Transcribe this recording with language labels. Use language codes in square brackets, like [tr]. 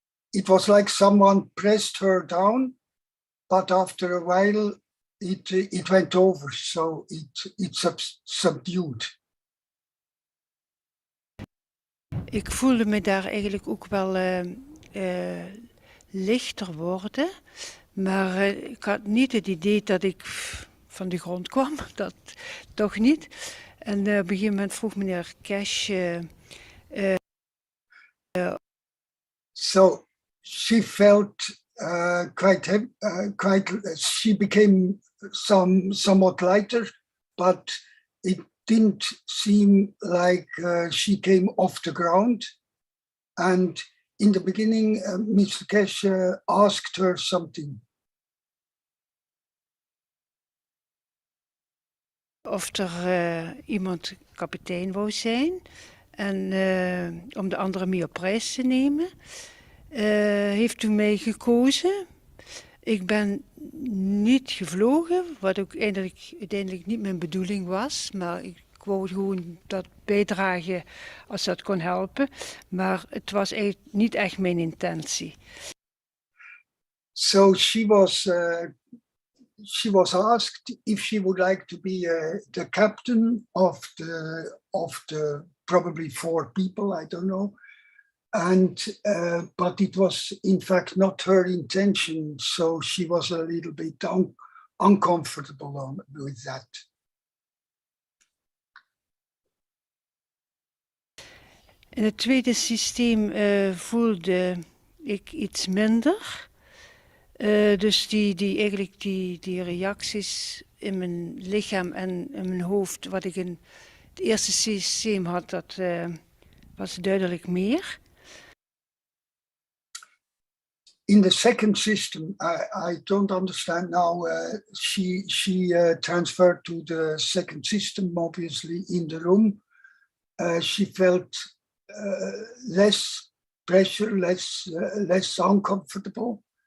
[en] It was like someone pressed her down, but after a while it went over, so it's subdued. [nl] Ik voelde me daar eigenlijk ook wel lichter worden, maar ik had niet het idee dat ik van de grond kwam, dat toch niet. En op een gegeven moment vroeg meneer Cash. [en] So she felt quite. She became somewhat lighter, but it didn't seem like she came off the ground. And in the beginning, Mr. Cash asked her something. [nl] Of er iemand kapitein wou zijn en om de anderen mee op reis te nemen. Heeft u mij gekozen. Ik ben niet gevlogen, wat ook uiteindelijk niet mijn bedoeling was, maar ik wou gewoon dat bijdragen als dat kon helpen. Maar het was eigenlijk niet echt mijn intentie. [en] So she was asked if she would like to be the captain of the probably 4 people, I don't know. And but it was in fact not her intention, so she was a little bit uncomfortable with that. [nl] In het tweede systeem voelde ik iets minder. Dus die reacties in mijn lichaam en in mijn hoofd, wat ik in het eerste systeem had, dat was duidelijk meer. [en] In the second system, I don't understand now. She transferred to the second system, obviously, in the room. She felt less pressure, less uncomfortable.